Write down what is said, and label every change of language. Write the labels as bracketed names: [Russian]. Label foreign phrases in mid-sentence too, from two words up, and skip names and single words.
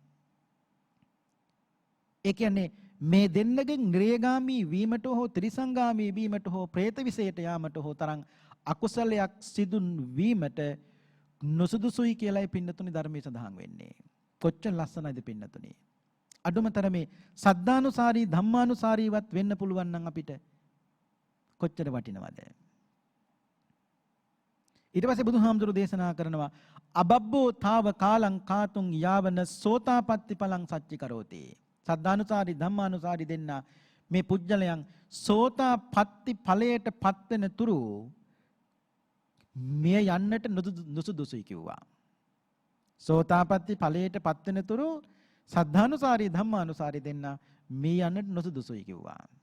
[Sinhala] ඒ කියන්නේ මේ දෙන්නගෙන් නිරේගාමී වීමට හෝ ත්‍රිසංගාමී වීමට හෝ പ്രേත විශේෂයට යාමට හෝ තරම් අකුසලයක් සිදු වීමට නොසුදුසුයි කියලායි පින්නතුනි ධර්මයේ සඳහන් වෙන්නේ. කොච්චර ලස්සනයිද පින්නතුනි. අඩුමතරමේ සද්ධානුසාරී ධම්මානුසාරීවත් වෙන්න පුළුවන් නම් අපිට කොච්චර වටිනවද? ඊට පස්සේ බුදුහාමුදුරු දේශනා කරනවා [Pali] අබබ්බෝ තාව කාලං කාතුං යාවන සෝතාපට්ටි පලං සච්චි කරෝති. [Sinhala] සද්ධානුසාරී ධම්මානුසාරී දෙන්න මේ පුජ්‍යලයන් සෝතාපට්ටි ඵලයට පත් වෙන තුරු මේ යන්නට නුසුදුසුයි කිව්වා. සෝතාපට්ටි ඵලයට පත් වෙන තුරු සද්ධානුසාරී ධම්මානුසාරී දෙන්න මේ යන්නට නුසුදුසුයි කිව්වා.